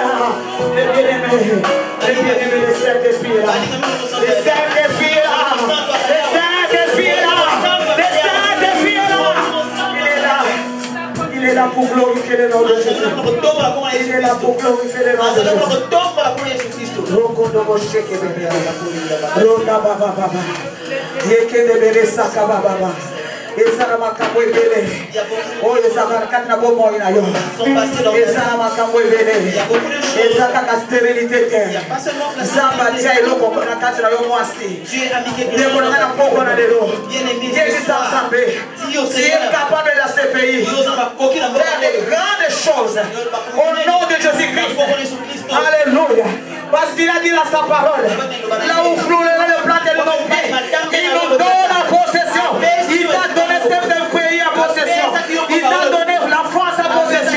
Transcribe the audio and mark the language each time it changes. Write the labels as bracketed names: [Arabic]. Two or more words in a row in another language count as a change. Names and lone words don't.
[French] Les bien-aimés, le Saint-Esprit est là. Le Saint-Esprit est là. Le Saint-Esprit est là. Le Saint-Esprit est là. Il est là. Il est là pour glorifier le nom de Jésus. Il est là pour glorifier le nom de Jésus. Rokondo Mosheke Bebe. Ronda Baba Baba. Yeke Bebe Saka Baba. [Lingala] Ezara makambo ebele. Oyo ezaka kati na bomoi na yo. Ezara makambo ebele. Ezaka ka stérilité te. Zamba tia eloko na kati na yo mwasi. Ndeko na poko na lelo. Jésus Nzambe. [French] Tu es capable dans ce pays faire de grandes choses au nom de Jésus-Christ. Alléluia. Parce qu'il a dit dans sa parole, là où floulerait le plat de l'homme, il nous donne en possession. Il t'a donné ce pays en possession. Il t'a donné la France en possession.